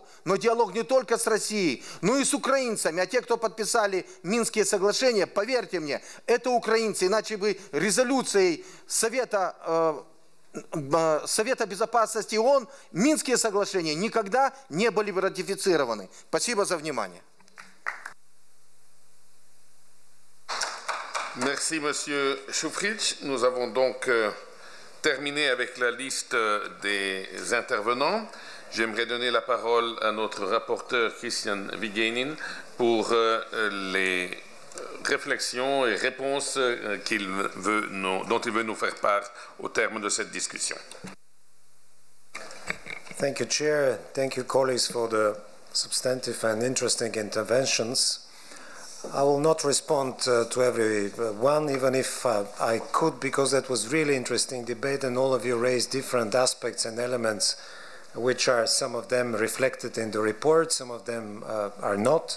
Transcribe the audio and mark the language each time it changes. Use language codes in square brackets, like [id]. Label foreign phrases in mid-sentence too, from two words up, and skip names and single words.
[ru] Но диалог не только с Россией, но и с украинцами. А те, кто подписали Минские соглашения, поверьте мне, это украинцы, иначе бы резолюцией Совета Безопасности ООН Минские соглашения никогда не были бы ратифицированы. Спасибо за внимание. [fr] Merci, Monsieur Šufrić. Nous avons donc terminé avec la liste des intervenants. J'aimerais donner la parole à notre rapporteur Christian Vigenin pour les réflexions et réponses dont il veut nous faire part au terme de cette discussion. [en] Thank you, Chair. Thank you, colleagues, for the substantive and interesting interventions. I will not respond to every one, even if I could, because that was really interesting debate, and all of you raised different aspects and elements, which are some of them reflected in the report, some of them are not.